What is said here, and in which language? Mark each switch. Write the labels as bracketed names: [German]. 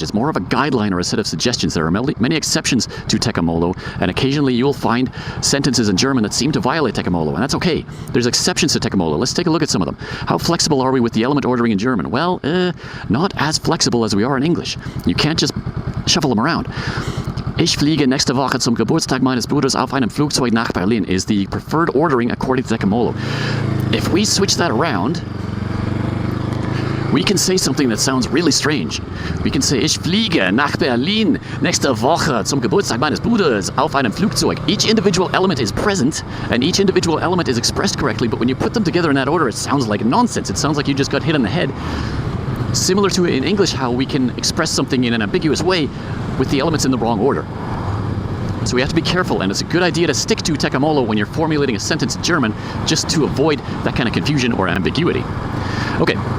[English] It's more of a guideline or a set of suggestions. There are many exceptions to TeKaMoLo, and occasionally you will find sentences in German that seem to violate TeKaMoLo, and that's okay. There's exceptions to TeKaMoLo. Let's take a look at some of them. How flexible are we with the element ordering in German? Well, not as flexible as we are in English. You can't just shuffle them around. [German] Ich fliege nächste Woche zum Geburtstag meines Bruders auf einem Flugzeug nach Berlin [English] is the preferred ordering according to TeKaMoLo. If we switch that around, we can say something that sounds really strange. We can say, [German] ich fliege nach Berlin nächste Woche zum Geburtstag meines Bruders auf einem Flugzeug. [English] Each individual element is present, and each individual element is expressed correctly, but when you put them together in that order, it sounds like nonsense. It sounds like you just got hit on the head. Similar to in English, how we can express something in an ambiguous way with the elements in the wrong order. So we have to be careful, and it's a good idea to stick to TeKaMoLo when you're formulating a sentence in German, just to avoid that kind of confusion or ambiguity. Okay.